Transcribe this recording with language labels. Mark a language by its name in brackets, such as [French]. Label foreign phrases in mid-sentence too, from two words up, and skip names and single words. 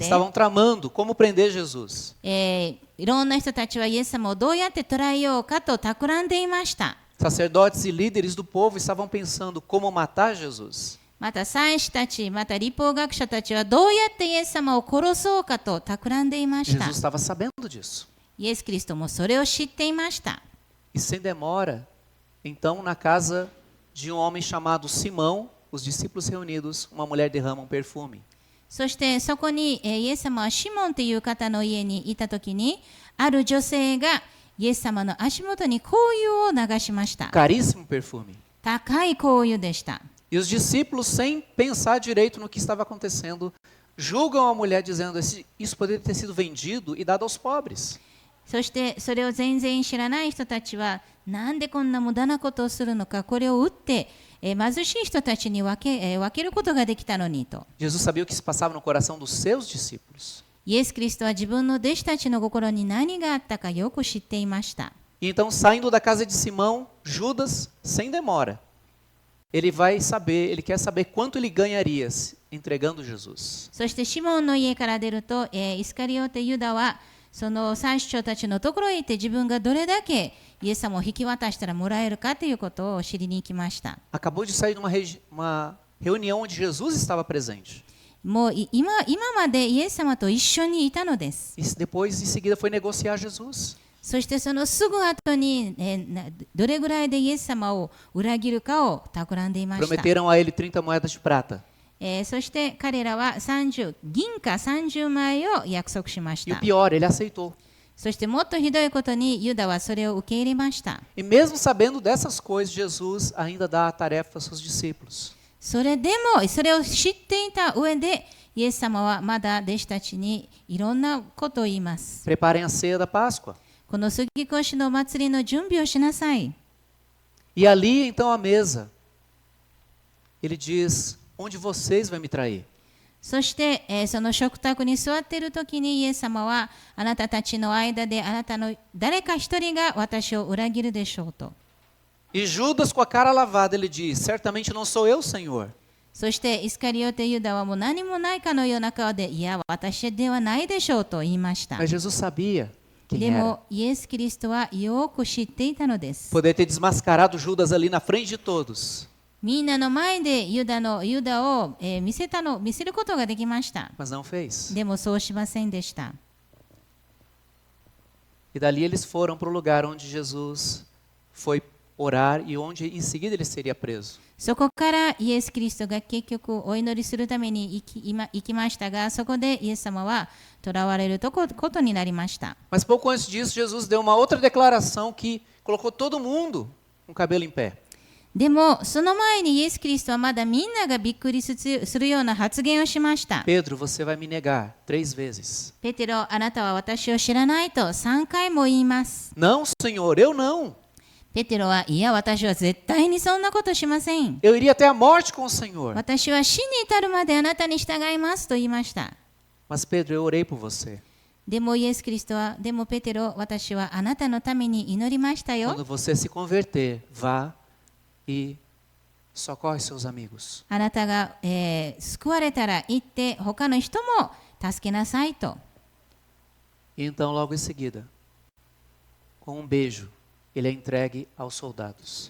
[Portuguese] estavam tramando como prender Jesus. [Japanese] いろんな人たちはイエス様をどうやって捕らえようかと企んでいました。 [Portuguese] Sacerdotes e líderes do povo estavam pensando como matar Jesus. [Japanese] また祭司たち、また律法学者たちはどうやってイエス様を殺そうかと企んでいました。 [Portuguese] Jesus estava sabendo disso. [Japanese] イエス・キリストもそれを知っていました。 [Portuguese] E sem demora, então, na casa de um homem chamado Simão, os discípulos reunidos, uma mulher derrama um perfume. [Japanese] そしてそこにイエス様はシモンという方の家にいたときに、ある女性がイエス様の足元に香油を流しました。 [Portuguese] Caríssimo perfume. [Japanese] 高い香油でした。 [Portuguese] E os discípulos, sem pensar direito no que estava acontecendo, julgam a mulher dizendo: isso poderia ter sido vendido e dado aos pobres. [Japanese] そしてそれを全然知らない人たちは、なんでこんな無駄なことをするのか、これを売って貧しい人たちに分けることができたのにと。 [Portuguese] Jesus sabia o que se passava no coração dos seus discípulos. [Japanese] イエス・キリストは自分の弟子たちの心に何があったかよく知っていました。 [Portuguese] E então, saindo da casa de Simão, Judas, sem demora, ele quer saber quanto ele ganharia entregando Jesus. [Japanese] そしてシモンの家から出ると、イスカリオテ・ユダはその祭司長たちのところへ行って自分がどれだけイエス様を引き渡したらもらえるかということを知りに行きました。 [Portuguese] Acabou de sair de uma reunião onde Jesus estava presente. [Japanese] もう今までイエス様と一緒にいたのです。 [Portuguese] E depois, em seguida, foi negociar Jesus. [Japanese] そしてそのすぐ後に、どれぐらいでイエス様を裏切るかを企んでいました。 [Portuguese] Prometeram a ele 30 moedas de prata. [Japanese] そして彼らは銀貨30枚を約束しまし [Portuguese] E o [Japanese] た。 [Portuguese] pior, ele aceitou. [Japanese] そしてもっとひどいことにユダはそれを受け入れました。 [Portuguese] E mesmo sabendo dessas coisas, Jesus ainda dá a tarefa aos seus discípulos. [Japanese] それでもそれを知っていた上でイエス様はまだ弟子たちにいろんなことを言います。 [Portuguese] Preparem a ceia da Páscoa. [Japanese] この杉越の祭りの準備をしなさい。 [Portuguese] E ali, então, à mesa, ele diz: onde vocês vão me trair? [Japanese] そして、その食卓に座っている時にイエス様はあなたたちの間であなたの誰か一人が私を裏切るでしょうと。 [Portuguese] E Judas, com a cara lavada, ele diz: certamente não sou eu, Senhor. [Japanese] そしてイスカリオテユダはもう何もないかのような顔で、いや私ではないでしょうと言いました。 [Portuguese] Mas Jesus sabia [Japanese] で [Portuguese] quem era. [Japanese] もイエス・キリストはよく知っていたのです。 [Portuguese] Poder ter desmascarado Judas ali na frente de todos. [Japanese] みんなの前でユダを、見せることができました。 [Portuguese] Mas não fez. [Japanese] でもそうしませんでした。 [Portuguese] E dali eles foram para o lugar onde Jesus foi orar e onde em seguida ele seria preso. [Japanese] そこからイエス・キリストが結局お祈りするために行きましたが、そこでイエス様は囚われることになりました。 [Portuguese] Mas pouco antes disso, Jesus deu uma outra declaração que colocou todo mundo com o cabelo em pé. [Japanese] でもその前にイエス・キリストはまだみんながびっくりするような発言をしました。 [Portuguese] Pedro, você vai me negar 3 vezes. [Japanese] ペテロ、あなたは私を知らないと3回も言います。 [Portuguese] Não, Senhor, eu não. [Japanese] ペテロは、いや私は絶対にそんなことしません。 [Portuguese] Eu iria até a morte com o Senhor. [Japanese] 私は死に至るまであなたに従いますと言いました。 [Portuguese] Mas Pedro, eu orei por você. [Japanese] でもイエス・キリストは、でもペテロ、私はあなたのために祈りましたよ。 [Portuguese] Quando você se converter, vá e socorre seus amigos. [Japanese] あなたが、救われたら行って他の人も助けなさいと。 [Portuguese] E então, logo em seguida, com um beijo, ele é entregue aos soldados.